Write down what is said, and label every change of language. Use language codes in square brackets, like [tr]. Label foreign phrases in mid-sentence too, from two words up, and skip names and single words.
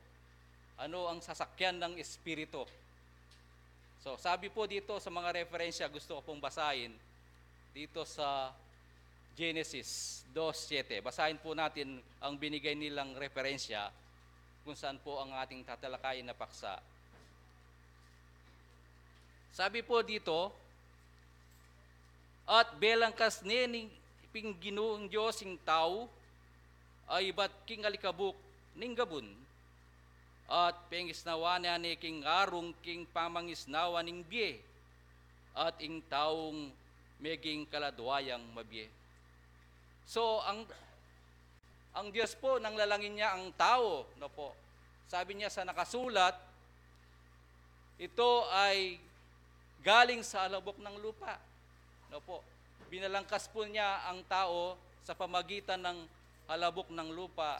[tl] Ano ang sasakyan ng Espiritu? So, sabi po dito sa mga referensya, gusto ko pong basahin dito sa Genesis 2:7. Basahin po natin ang binigay nilang referensya kung saan po ang ating tatalakayin na paksa. Sabi po dito, [pam] at belang kas nening pingginoong Diyos ing tao, ay bat king alikabuk ning gabun, at pengisnawa ni king arong king pamangisnawa ning biye, at ing taong meging kaladwayang mabye. [tl] So, ang Diyos po, nang lalangin niya ang tao, no po, sabi niya sa nakasulat, ito ay galing sa alabok ng lupa. No po, binalangkas po niya ang tao sa pamagitan ng alabok ng lupa.